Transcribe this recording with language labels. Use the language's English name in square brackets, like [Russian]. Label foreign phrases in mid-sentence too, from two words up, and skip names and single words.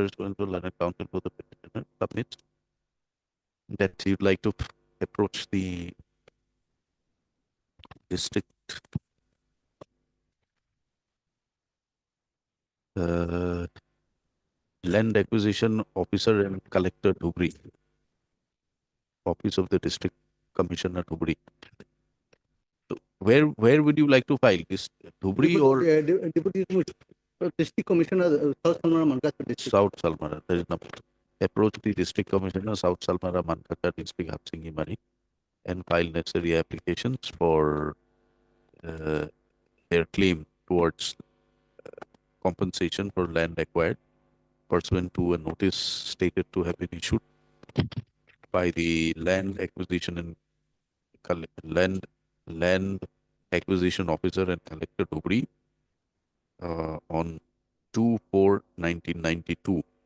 [English] Responsible Learned Counsel for the petitioner submits that you'd like to approach the district land acquisition officer and collector Dhubri, office of the district commissioner Dhubri. So where would you like to file this, Dhubri or Deputy District Commissioner, South Salmara Mankachar District. South Salmara? There is no approach the district commissioner South Salmara Mankachar district Hapsingi Mari and file necessary applications for their claim towards compensation for land acquired pursuant to a notice stated to have been issued by the land acquisition and land acquisition officer and collector Dhubri on 2/4/1992.